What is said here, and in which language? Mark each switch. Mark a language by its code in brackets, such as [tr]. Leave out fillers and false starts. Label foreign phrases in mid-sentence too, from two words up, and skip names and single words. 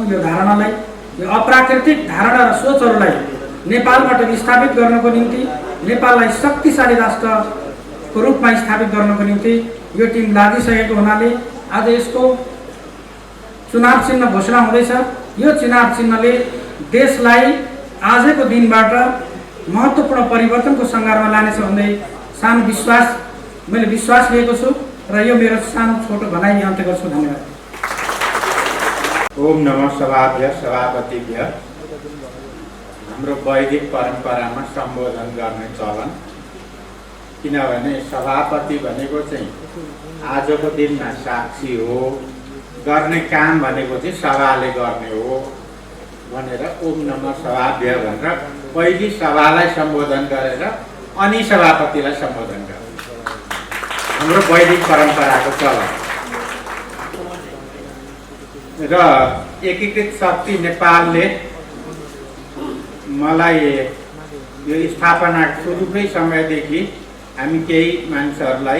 [ne] यो धारणालाई, यो अप्राकृतिक धारणा र सोचहरूलाई नेपालबाट विस्थापित गर्नको निम्ति, नेपाललाई शक्तिशाली राष्ट्रको रूपमा स्थापित गर्नको निम्ति यो टिम लागिसकेको हुनाले आज यसको चुनाव चिन्ह घोषणा हुँदैछ। यो चुनाव चिन्हले देशलाई आजको दिनबाट महत्त्वपूर्ण परिवर्तनको सङ्घारमा लानेछ भन्दै सानो विश्वास मैले विश्वास लिएको छु र यो मेरो सानो छोटो भनाइ अन्त्य गर्छु। धन्यवाद। [sa] ओम नमः सभाभ्य सभापतिभ्य। [ne] हाम्रो वैदिक परम्परामा सम्बोधन गर्ने चलन, किनभने सभापति भनेको चाहिँ आजको दिनमा साक्षी हो, गर्ने काम भनेको चाहिँ सभाले गर्ने हो भनेर [sa] ओम नमः सभाभ्य [ne] भनेर पहिले सभालाई सम्बोधन गरेर अनि सभापतिलाई सम्बोधन गर्ने हाम्रो वैदिक परम्पराको चलन र एकीकृत शक्ति नेपालले मलाई यो स्थापना सुरुकै समयदेखि हामी केही मान्छेहरूलाई